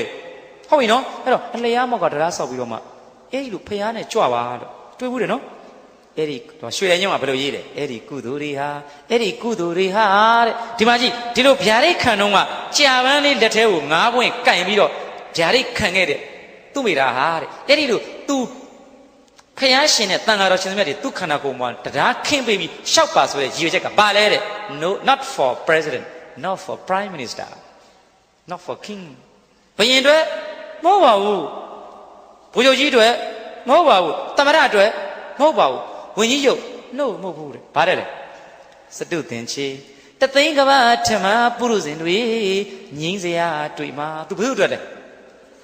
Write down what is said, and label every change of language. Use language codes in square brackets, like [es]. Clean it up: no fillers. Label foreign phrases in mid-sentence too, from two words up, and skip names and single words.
[my] ဟုတ်ပြီနော်အဲ့တော့အလျားမောက်ကတရားဆောက်ပြီးတော့မှအဲ့ဒီလိုဖယားနဲ့ကြွပါလို့တွေးဘူးတယ်နော်အဲ့ဒီရွှေရညုံကဘယ်လိုရေးလဲအဲ့ဒီကုသိုလ်တွေဟာတဲ့ဒီမှာကြည့် ဒီလိုဗျာဒိတ်ခံတော့ကကြာပန်းလေးလက်ထဲကို၅ပွင့်ကင်ပြီးတော့ဗျာဒိတ်ခံခဲ့တဲ့သူ့မိတာဟာ တဲ့အဲ့ဒီလိုသူဖယားရှင်နဲ့တန်ဃာတော်ရှင်သမီးတွေသူခန္ဓာကိုယ်မှာတရားခင်းပေးပြီးရှောက်ပါဆိုတဲ့ရည်ရွယ်ချက်ကဘာလဲတဲ့ [en] no not for president not for prime minister not for king [my] ဘယင်တွေမဟုတ်ပါဘူးဗိုလ်ချုပ်ကြီးတွေမဟုတ်ပါဘူးသမ္မတတွေမဟုတ်ပါဘူးဝန်ကြီးချုပ် no မဟုတ်ဘူးတဲ့ဘာတဲ့လဲစတုသင်္ချေတသိန်းကဘာထမပုရုဇဉ်တွေငြိမ်းစရာတွေ့မှာသူဘယ်လိုတွေ့လဲ